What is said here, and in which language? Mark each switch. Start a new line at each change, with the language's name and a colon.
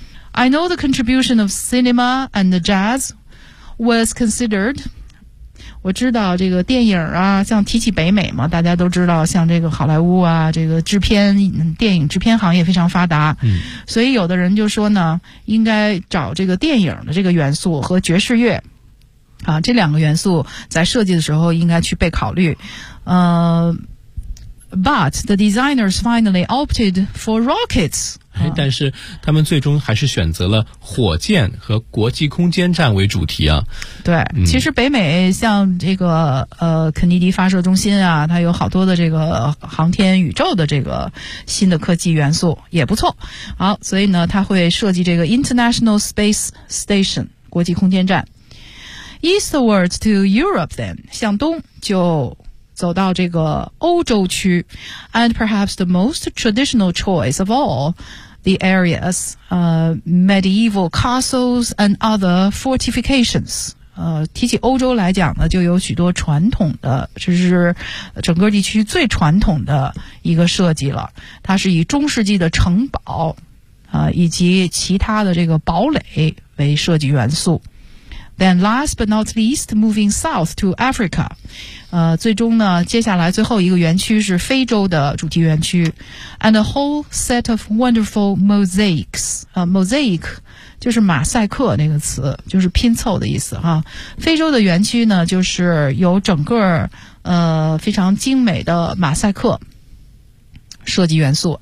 English: I know the contribution of cinema and the jazz was considered。
Chinese: 我知道这个电影啊，像提起北美嘛，大家都知道，像这个好莱坞啊，这个制片电影制片行业非常发达，嗯，所以有的人就说呢，应该找这个电影的这个元素和爵士乐啊，这两个元素在设计的时候应该去被考虑。
English: But the designers finally opted for rockets。
Chinese: 哎，但是他们最终还是选择了火箭和国际空间站为主题啊。对，嗯，其实北美像这个肯尼迪发射中心啊，它有好多的这个航天宇宙的这个新的科技元素也不错。好，所以呢，它会设计这个 International Space Station 国际空间站。
English: Eastwards to Europe, then
Chinese: 向东就走到这个欧洲区
English: ，and perhaps the most traditional choice of all, the areas, medieval castles and other fortifications.
Chinese: 提起欧洲来讲呢，就有许多传统的，这是整个地区最传统的一个设计了。它是以中世纪的城堡，以及其他的这个堡垒为设计元素。
English: Then last but not least, moving south to Africa.
Chinese: 最终呢，接下来最后一个园区是非洲的主题园区。
English: And a whole set of wonderful mosaics.
Chinese: Mosaic 就是马赛克那个词，就是拼凑的意思哈。非洲的园区呢，就是有整个非常精美的马赛克设计元素。